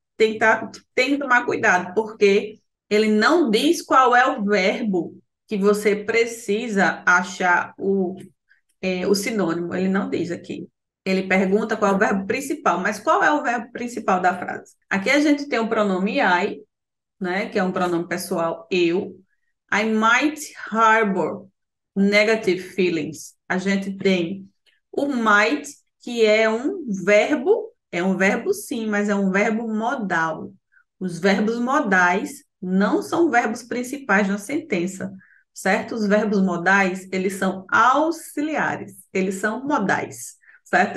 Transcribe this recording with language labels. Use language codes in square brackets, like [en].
[pt] Tem que tomar cuidado, porque ele não diz qual é o verbo que você precisa achar o sinônimo, ele não diz aqui. Ele pergunta qual é o verbo principal, mas qual é o verbo principal da frase? Aqui a gente tem o pronome I, né, que é um pronome pessoal, eu. [en] I might harbor negative feelings. [pt] A gente tem o might, que é um verbo sim, mas é um verbo modal. Os verbos modais não são verbos principais na sentença, certo? Os verbos modais, eles são auxiliares, eles são modais, certo?